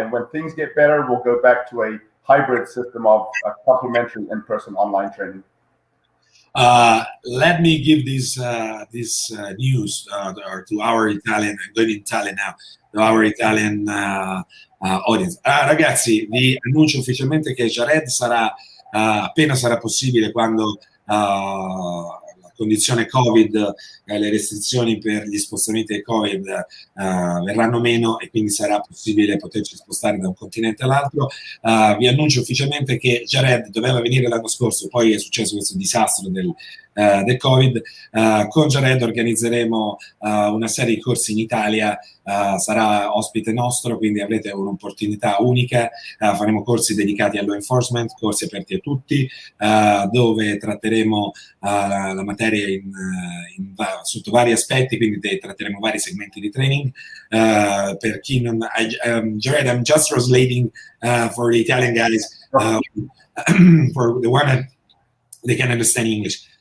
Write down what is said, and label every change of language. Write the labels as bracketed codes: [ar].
[en] And when things get better, we'll go back to a hybrid system of complementary in-person online training. Let me give this news to our Italian, I'm going in Italian now, to our Italian audience. [it] Ragazzi, vi annuncio ufficialmente che Jared sarà, appena sarà possibile, quando la condizione Covid, le restrizioni per gli spostamenti del Covid verranno meno e quindi sarà possibile poterci spostare da un continente all'altro. Vi annuncio ufficialmente che Jared doveva venire l'anno scorso, poi è successo questo disastro del Covid. Con Jared organizzeremo una serie di corsi in Italia, sarà ospite nostro, quindi avrete un'opportunità unica. Faremo corsi dedicati al law enforcement, corsi aperti a tutti, dove tratteremo la materia sotto vari aspetti, quindi tratteremo vari segmenti di training. Per chi non [en] Jared, I'm just translating for the Italian guys, for the one that they can understand English.